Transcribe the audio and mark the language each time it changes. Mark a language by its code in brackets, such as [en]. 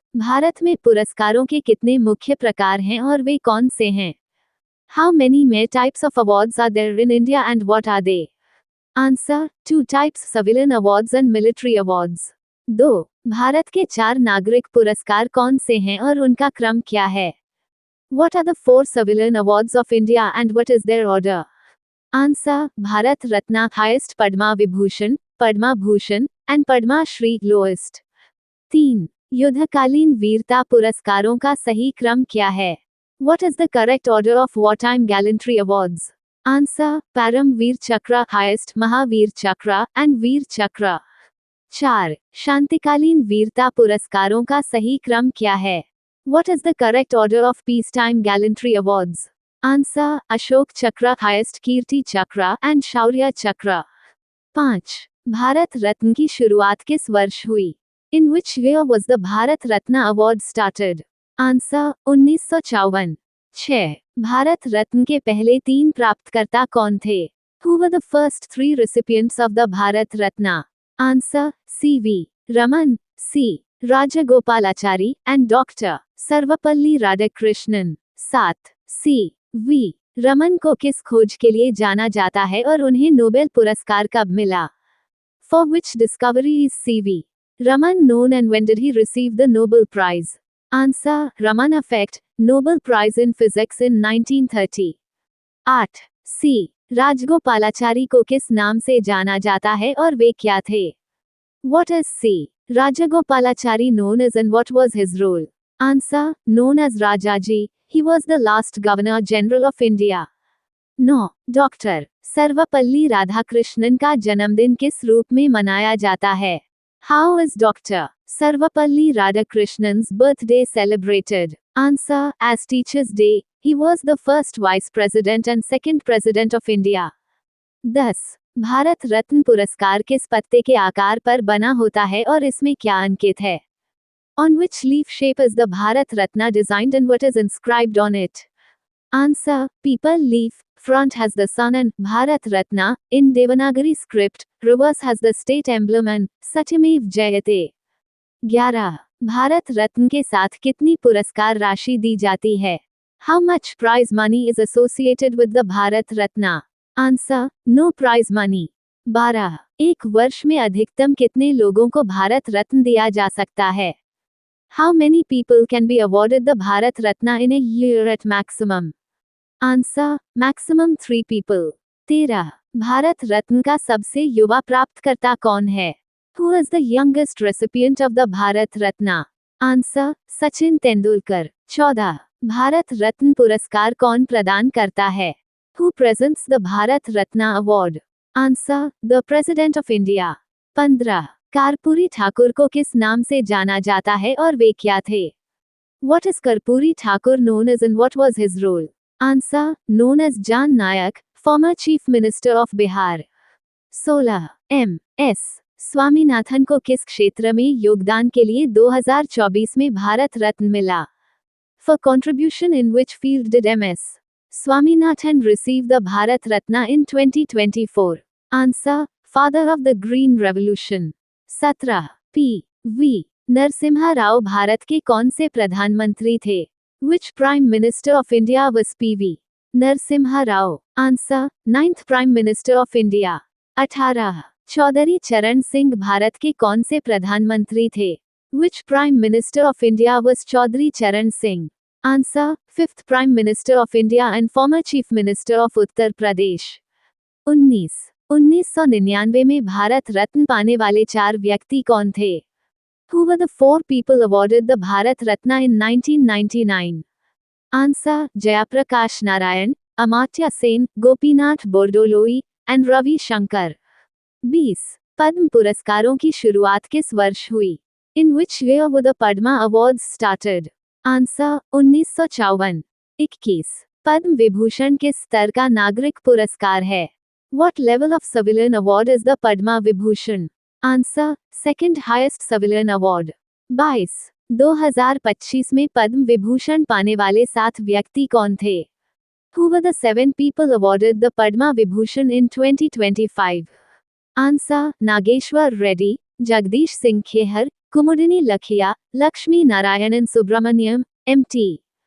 [hi] भारत में पुरस्कारों के कितने मुख्य प्रकार हैं और वे कौन से हैं? [en] How many more types of awards are there in India and what are they? Answer: 2 types, civilian awards and military awards. 2. [hi] Bharat के 4 नागरिक पुरस्कार कौन से हैं और उनका क्रम क्या है? [en] What are the 4 civilian awards of India and what is their order? Answer: Bharat Ratna, highest, Padma Vibhushan, Padma Bhushan, and Padma Shri, lowest. 3. [hi] युद्धकालीन वीरता पुरस्कारों का सही क्रम क्या है? [en] What is the correct order of wartime gallantry awards? Answer: Param Veer Chakra, highest, Mahavir Chakra, and Veer Chakra. 4. [hi] शांतिकालीन वीरता पुरस्कारों का सही क्रम क्या है? [en] What is the correct order of peacetime gallantry awards? Answer: Ashok Chakra, highest, Kirti Chakra, and Shaurya Chakra. 5. [hi] Bharat Ratna की शुरुआत किस वर्ष हुई? [en] In which year was the Bharat Ratna Award started? Answer: 1954. 6. [hi] Bharat Ratna के पहले 3 प्राप्तकर्ता कौन थे? [en] Who were the first 3 recipients of the Bharat Ratna? Answer: C.V. Raman, C. Rajagopalachari, and Dr. Sarvapalli Radhakrishnan. 7. C.V. [hi] Raman को किस खोज के लिए जाना जाता है और उन्हें नोबेल पुरस्कार कब मिला? [en] For which discovery is C.V. Raman known and when did he receive the Nobel Prize? Answer: Raman effect, Nobel Prize in Physics in 1930. 8. C. [hi] Rajagopalachari को किस नाम से जाना जाता है और वे क्या थे? [en] What is C. Rajagopalachari known as and what was his role? Answer: Known as Rajaji, he was the last Governor General of India. 9. [hi] Doctor Sarvepalli Radhakrishnan का जन्मदिन किस रूप में मनाया जाता है? [en] How is Dr. Sarvapalli Radhakrishnan's birthday celebrated? Answer: As Teachers' Day. He was the first Vice President and second President of India. 10. [hi] Bharat Ratna पुरस्कार किस पत्ते के आकार पर बना होता है और इसमें क्या अंकित है? [en] On which leaf shape is the Bharat Ratna designed and what is inscribed on it? Answer: People leaf. Front has the sun and Bharat Ratna in Devanagari script. Reverse has the state emblem and Satyamev Jayate. 11. [hi] Bharat Ratna के साथ कितनी पुरस्कार राशि दी जाती है? [en] How much prize money is associated with the Bharat Ratna? Answer: No prize money. 12. [hi] एक वर्ष में अधिकतम कितने लोगों को भारत रत्न दिया जा सकता है? [en] How many people can be awarded the Bharat Ratna in a year at maximum? Answer: Maximum 3 people. 13. [hi] Bharat Ratna का सबसे युवा प्राप्तकर्ता कौन है? [en] Who is the youngest recipient of the Bharat Ratna? Answer: Sachin Tendulkar. 14. [hi] Bharat Ratna पुरस्कार कौन प्रदान करता है? [en] Who presents the Bharat Ratna Award? Answer: The President of India. 15. [hi] Karpoori Thakur को किस नाम से जाना जाता है और वे क्या थे? [en] What is Karpuri Thakur known as and what was his role? Answer: Known as Jan Nayak, former Chief Minister of Bihar. 16. M.S. [hi] Swaminathan को किस क्षेत्र में योगदान के लिए 2024 में भारत रत्न मिला? [en] For contribution in which field did M.S. Swaminathan receive the Bharat Ratna in 2024? Answer: Father of the Green Revolution. 17. P.V. [hi] Narasimha Rao Bharat के कौन से प्रधानमंत्री थे? [en] Which Prime Minister of India was P.V. Narasimha Rao? Answer: 9th Prime Minister of India. 18. [hi] Chaudhary चरण सिंह भारत के कौन से प्रधानमंत्री थे? [en] Which Prime Minister of India was Chaudhary Charan Singh? Answer: 5th Prime Minister of India and former Chief Minister of Uttar Pradesh. 19. [hi] 1999 में भारत रत्न पाने वाले 4 व्यक्ति कौन थे? [en] Who were the 4 people awarded the Bharat Ratna in 1999? Answer: Jayaprakash Narayan, Amartya Sen, Gopinath Bordoloi, and Ravi Shankar. 20. [hi] पद्म पुरस्कारों की शुरुआत किस वर्ष हुई? [en] In which year were the Padma Awards started? Answer: 1954. 21. [hi] Padma Vibhushan किस स्तर का नागरिक पुरस्कार है? [en] What level of civilian award is the Padma Vibhushan? Answer: Second highest civilian award. 22. [hi] 2025 में पद्म विभूषण पाने वाले 7 व्यक्ति कौन थे? [en] Who were the 7 people awarded the Padma Vibhushan in 2025? Answer: Nageshwar Reddy, Jagdish Singh Khehar, Kumudini Lakhia, Lakshmi Narayanan Subramaniam, MT.